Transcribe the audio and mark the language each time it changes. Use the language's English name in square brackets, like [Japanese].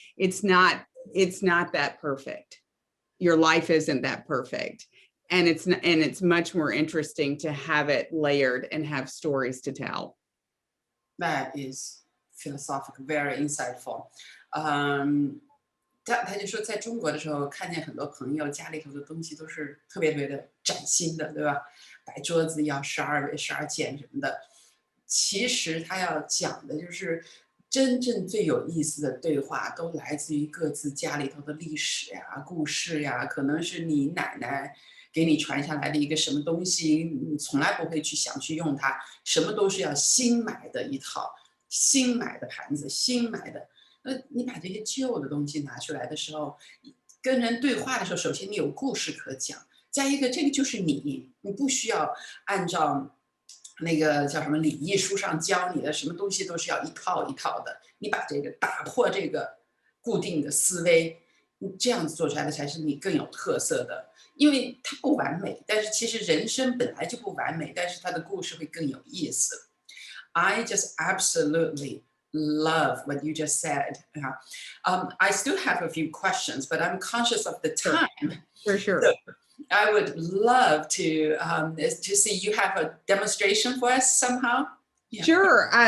[English] It's not that perfect. Your life isn't that perfect. And it's much more interesting to have it layered and have stories to tell. That is philosophical, very insightful. [Chinese] 他就说，在中国的时候，看见很多朋友家里头的东西都是特别的崭新的，对吧？摆桌子要12件什么的。其实他要讲的就是，真正最有意思的对话都来自于各自家里头的历史呀、故事呀，可能是你奶奶给你传下来的一个什么东西，你从来不会去想去用它，什么都是要新买的一套，新买的盘子，新买的。你把这些旧的东西拿出来的时候，跟人对话的时候，首先你有故事可讲，再一个这个就是你不需要按照那个叫什么礼仪书上教你的，什么东西都是要一套一套的。你把这个打破这个固定的思维，你这样子做出来的才是你更有特色的。因为它不完美，但是其实人生本来就不完美，但是它的故事会更有意思。 [English] I just absolutely love what you just said. I still have a few questions, but I'm conscious of the time. For sure. So I would love to see you have a demonstration for us somehow. Yeah. Sure.